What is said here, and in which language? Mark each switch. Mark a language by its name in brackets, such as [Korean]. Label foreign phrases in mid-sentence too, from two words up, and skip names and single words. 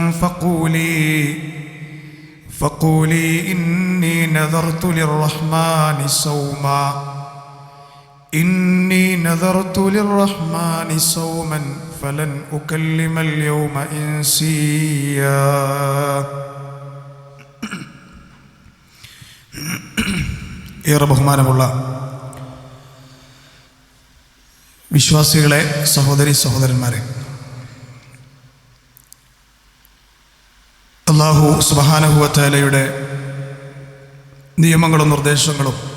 [Arabic] فقولي إني نذرت للرحمن صوما فلن أكلم اليوم إنسيا [Malayalam] ഏറെ ബഹുമാനമുള്ള വിശ്വാസികളെ, സഹോദരി സഹോദരന്മാരെ, അല്ലാഹു [Arabic] سبحانه وتعالى [Malayalam] നിയമങ്ങളും നിർദ്ദേശങ്ങളും